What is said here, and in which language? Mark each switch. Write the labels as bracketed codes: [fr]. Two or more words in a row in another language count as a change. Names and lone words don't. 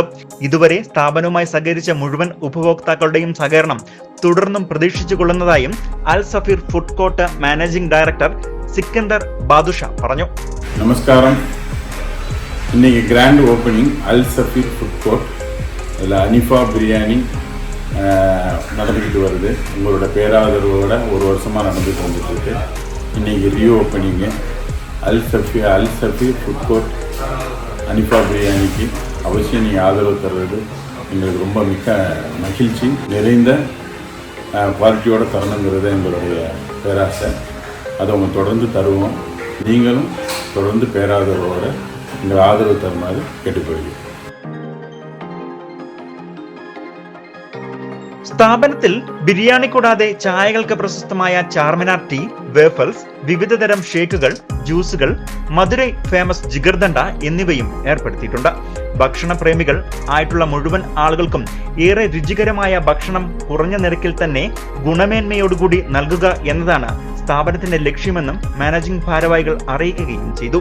[ml] ഇതുവരെ സ്ഥാപനവുമായി സഹകരിച്ച മുഴുവൻ ഉപഭോക്താക്കളുടെയും സഹകരണം തുടർന്നും പ്രതീക്ഷിച്ചുകൊള്ളുന്നതായും അൽ സഫീർ ഫുഡ് കോർട്ട് [en] managing director [ml] സിക്കന്ദർ ബാദുഷ പറഞ്ഞു. നമസ്കാരം. [ta] இன்னைக்கு [en] grand opening [ta] அல் சஃபீர் ஃபுட் கோர்ட் அதில் அனிஃபா பிரியாணி நடந்துக்கிட்டு வருது. உங்களோட பேராதரவோட ஒரு வருஷமாக நடந்துட்டு வந்துட்டுருக்கு. இன்றைக்கி [en] re opening [ta] அல் சஃபீர் ஃபுட் கோர்ட் அனிஃபா பிரியாணிக்கு அவசியம் நீங்கள் ஆதரவு தர்றது எங்களுக்கு ரொம்ப மிக்க மகிழ்ச்சி நிறைந்த குவாலிட்டியோடு தரணுங்கிறது எங்களுடைய பேராசை. அதை அவங்க தொடர்ந்து தருவோம். நீங்களும் தொடர்ந்து பேராதரவோடு எங்கள் ஆதரவு தருமாறு கேட்டுக்கொள்கிறேன். [ml] സ്ഥാപനത്തിൽ ബിരിയാണി കൂടാതെ ചായകൾക്ക് പ്രശസ്തമായ ചാർമിനാർ ടീ, വേഫൽസ്, വിവിധതരം ഷേക്കുകൾ, ജ്യൂസുകൾ, മധുരൈ ഫേമസ് ജിഗർദണ്ഡ എന്നിവയും ഏർപ്പെടുത്തിയിട്ടുണ്ട്. ഭക്ഷണ പ്രേമികൾ ആയിട്ടുള്ള മുഴുവൻ ആളുകൾക്കും ഏറെ രുചികരമായ ഭക്ഷണം കുറഞ്ഞ നിരക്കിൽ തന്നെ ഗുണമേന്മയോടുകൂടി നൽകുക എന്നതാണ് സ്ഥാപനത്തിന്റെ ലക്ഷ്യമെന്നും മാനേജിംഗ് ഭാരവാഹികൾ അറിയിക്കുകയും ചെയ്തു.